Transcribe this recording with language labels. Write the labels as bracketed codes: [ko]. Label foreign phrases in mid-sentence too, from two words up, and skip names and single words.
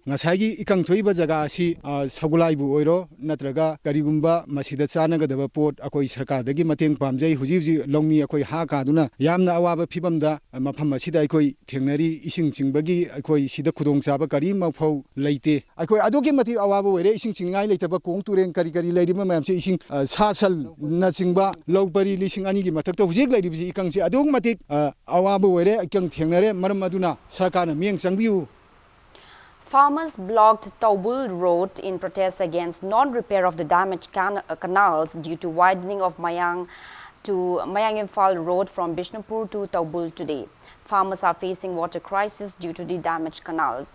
[mni] ngasagi ikang thoiba jaga asi sagulai bu oiro natraga karigumba masida chanagadaba pot akhoi sarkar dagi mateng pamjai huji longmi akoi ha kaduna yamna awaba phibamda mafam asida akoi thengnari ising chingbagi akoi sida khudong chaba kari mafau leite akoi adogi mati awaba were ising chingai leitaba kong turen kari leirima mayam se ising sasal na chingba lopari lising ani gi mathakta huji leiribji ikang se adog mati awaba were ikang thengnare maram aduna sarkana mieng changbiu. [en] Farmers blocked Taubul Road in protest against non-repair of the damaged canals due to widening of Mayang Imphal Road from Bishnupur to Taubul today. Farmers are facing water crisis due to the damaged canals.